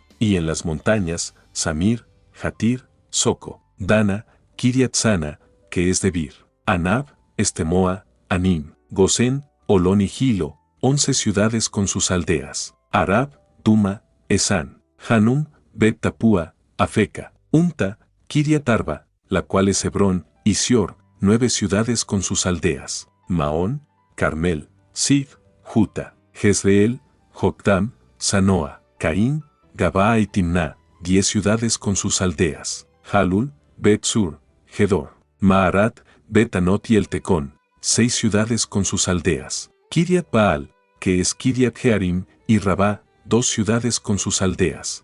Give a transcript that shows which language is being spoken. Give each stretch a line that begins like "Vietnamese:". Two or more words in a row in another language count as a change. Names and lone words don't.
Spanish: Y en las montañas, Samir, Jatir, Soco, Dana, Kiriat Sana, que es Debir, Anab, Estemoa, Anim, Gosén, Olón y Gilo, 11 ciudades con sus aldeas. Arab, Duma, Esán, Hanum, Bet Tapúa, Afeca, Unta, Kiriat Arba, la cual es Hebrón, y Sior, 9 ciudades con sus aldeas. Maón, Carmel, Sif, Juta, Jezreel, Jokdam, Sanoa, Caín, Gabaa y Timná, 10 ciudades con sus aldeas. Halul, Bet-Sur, Gedor, Maarat, Bet-Anot y el Tecón, 6 ciudades con sus aldeas. Kiriat Baal, que es Kiriat Jearim, y Rabá, 2 ciudades con sus aldeas.